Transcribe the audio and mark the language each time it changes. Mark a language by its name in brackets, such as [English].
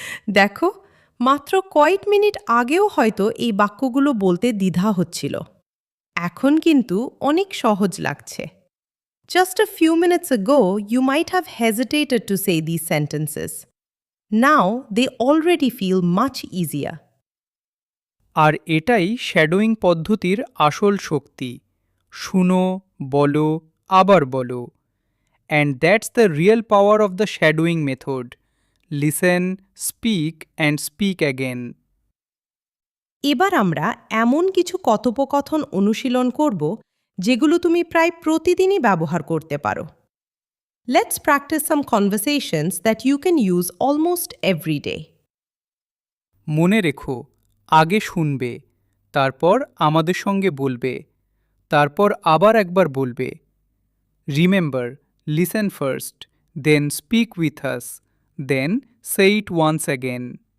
[Bangla] দেখো, মাত্র কয়েক মিনিট আগেও হয়তো এই বাক্যগুলো বলতে দ্বিধা হচ্ছিল। এখন কিন্তু অনেক সহজ লাগছে। [English] Just a few minutes ago, you might have hesitated to say these sentences. Now, they already feel much easier. [Bangla] আর এটাই শ্যাডোয়িং পদ্ধতির আসল শক্তি। শুনো, বলো, আবার বলো। [English] And that's the real power of the shadowing method. Listen, speak and speak again. [Bangla] এবার আমরা এমন কিছু কথোপকথন অনুশীলন করব যেগুলো তুমি প্রায় প্রতিদিনই ব্যবহার করতে পারো। [English] Let's practice some conversations that you can use almost every day. [Bangla] মনে রেখো, আগে শুনবে, তারপর আমাদের সঙ্গে বলবে, তারপর আবার একবার বলবে। [English] Remember, listen first, then speak with us, then say it once again.